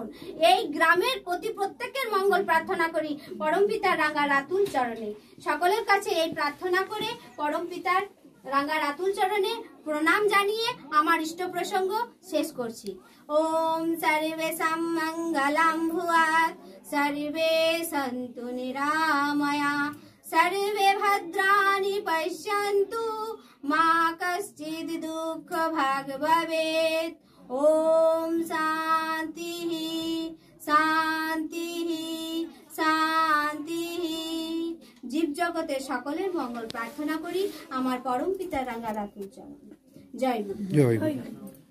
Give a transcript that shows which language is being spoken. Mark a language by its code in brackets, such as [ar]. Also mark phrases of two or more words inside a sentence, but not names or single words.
[bn] এই গ্রামের প্রতি প্রত্যেকের মঙ্গল প্রার্থনা করি পরম পিতার রাঙা রাতুল চরণে। সকলের কাছে এই প্রার্থনা করে পরম পিতার রাঙা রাতুল চরণে প্রণাম জানিয়ে আমার ইষ্ট প্রসঙ্গ শেষ করছি। [sa] ওম সর্বেশাং মঙ্গলং ভুয়াৎ, सर्वे सन्तु निरामया, सर्वे भद्राणि पश्यन्तु, मा कश्चित् दुःखभाग् भवेत्। ओम शान्तिः शान्तिः शान्तिः। [bn] জীব জগতের সকলের মঙ্গল প্রার্থনা করি আমার পরম পিতার রাঙা রাতুল চরণে। জয় গুরু।